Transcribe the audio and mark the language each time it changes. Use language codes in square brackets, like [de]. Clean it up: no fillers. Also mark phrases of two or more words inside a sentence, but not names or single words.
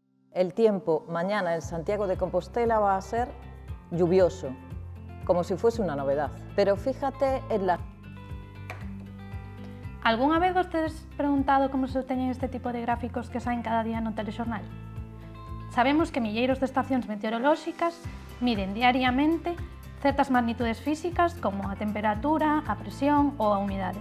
[es] El tiempo mañana en Santiago de Compostela va a ser lluvioso, como si fuese una novedad. Pero fíjate en la... [gl] Algunha vez vostedes preguntado como se obteñen este tipo de gráficos que saen cada día no telexornal? Sabemos que milleiros de estacións meteorolóxicas miden diariamente certas magnitudes físicas como a temperatura, a presión ou a humidade.